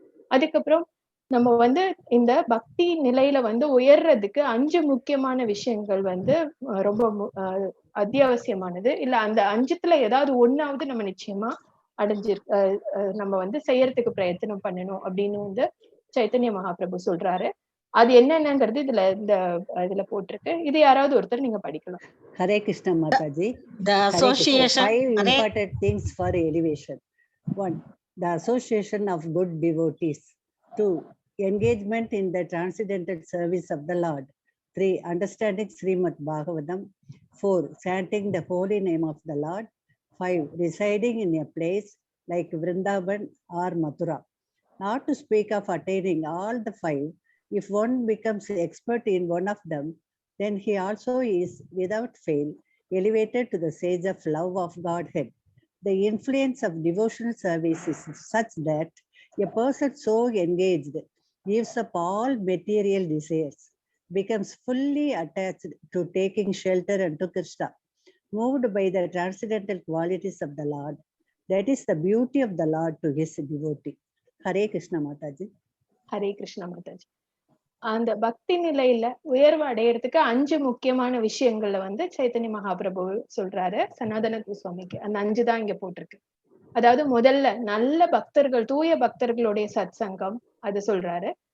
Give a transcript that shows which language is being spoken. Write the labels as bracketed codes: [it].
[ta] அதுக்கப்புறம் நம்ம வந்து இந்த பக்தி நிலையில வந்து உயர்றதுக்கு 5 முக்கியமான விஷயங்கள் வந்து ரொம்ப அத்தியாவசியமானது. இல்ல அந்த 5த்துல ஏதாவது ஒண்ணாவது நம்ம நிச்சயமா நம்ம வந்து செய்யறதுக்கு பிரயத்தனம் பண்ணணும் அப்படின்னு வந்து சைத்தன்ய மகாபிரபு சொல்றாரு. அது என்னென்னங்கிறது இதுல போட்டிருக்கு. இது யாராவது ஒருத்தர் நீங்க படிக்கலாம். [en] Hare Krishna Mathaji. The association. 5 important things for elevation. 1. The association of good devotees. 2. Engagement in the transcendental service of the Lord. 3. Understanding Srimad Bhagavatam. 4. Chanting the holy name of the Lord. 5. Residing in a place like Vrindavan or Mathura. Not to speak of attaining all the 5, if one becomes expert in one of them, then he also is without fail elevated to the stage of love of Godhead. The influence of devotional service is such that a person so engaged gives up all material desires, becomes fully attached to taking shelter unto Krishna, moved by the transcendental qualities of the Lord. That is the beauty of the Lord to his devotee. Hare Krishna Mataji. Hare Krishna Mataji. [ta] அந்த பக்தி நிலையில உயர்வு அடையறதுக்கு 5 முக்கியமான விஷயங்கள்ல வந்து சைத்தன்ய மகாபிரபு சொல்றாரு சனாதன கோஸ்வாமிக்கு. அந்த 5 தான் இங்க போட்டிருக்கு. அதாவது முதல்ல நல்ல பக்தர்கள், தூய பக்தர்களுடைய சத் சங்கம், அது சொல்றாரு.